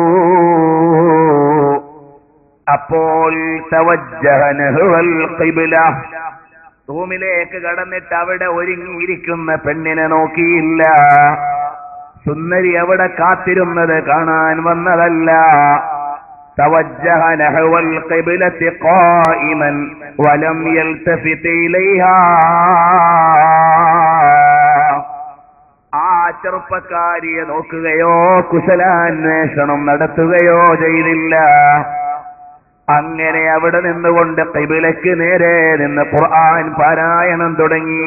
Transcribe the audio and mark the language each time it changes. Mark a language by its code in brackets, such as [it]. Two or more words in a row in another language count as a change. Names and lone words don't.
[ml] അപ്പോൾ [ar] توجه نحو القبلة, [ml] റൂമിലേക്ക് കടന്നിട്ട് അവിടെ ഒരുങ്ങിയിരിക്കുന്ന പെണ്ണിനെ നോക്കിയില്ല. സുന്ദരി അവിടെ കാത്തിരുന്നത് കാണാൻ വന്നതല്ല. [ar] توجه نحو القبلة قائما ولم يلتفت إليها. [ml] ആ ചെറുപ്പക്കാരിയെ നോക്കുകയോ കുശലാന്വേഷണം നടത്തുകയോ ചെയ്തില്ല. അങ്ങനെ അവിടെ നിന്നുകൊണ്ട് ഖിബിലയ്ക്ക് നേരെ നിന്ന് ഖുർആൻ പാരായണം തുടങ്ങി.